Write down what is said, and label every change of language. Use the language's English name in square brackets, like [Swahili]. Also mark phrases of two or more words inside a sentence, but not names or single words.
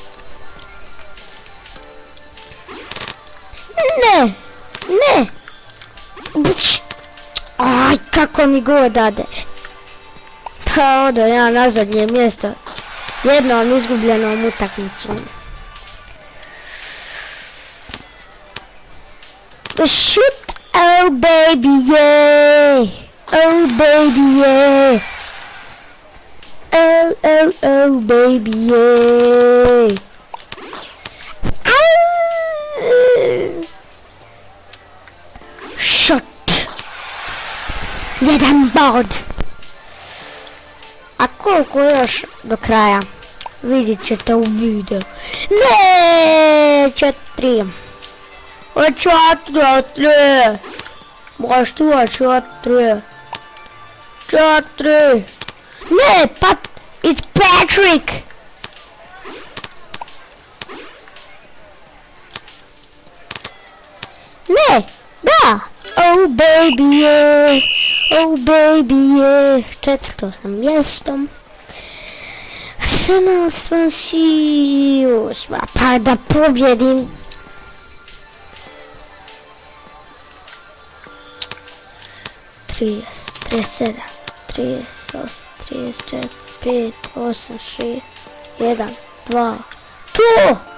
[Croatian] Ne! [Macedonian] Aj, kako mi go dade. [Croatian] Pa odo ja na zadnje mjesto. Jednom izgubljenom utakmicom. [English] Shoot! Oh baby, yeah! Oh baby, yeah! Oh baby, yeah! Shot! [Croatian] Jedan bod! A koliko još do kraja? Vidjet ćete u videu. Ne, 4. O 4. Baš tu 4. 4. Ne, it's Patrick. Ne, da. [English] Oh baby, yeah. Oh baby, yeah. [Croatian] Četvrto sam mjestom. Arsenal Swansea, pa da pobjedim. Trideset, 37, 38, 34, 5, 8, 6, 1, 2, to!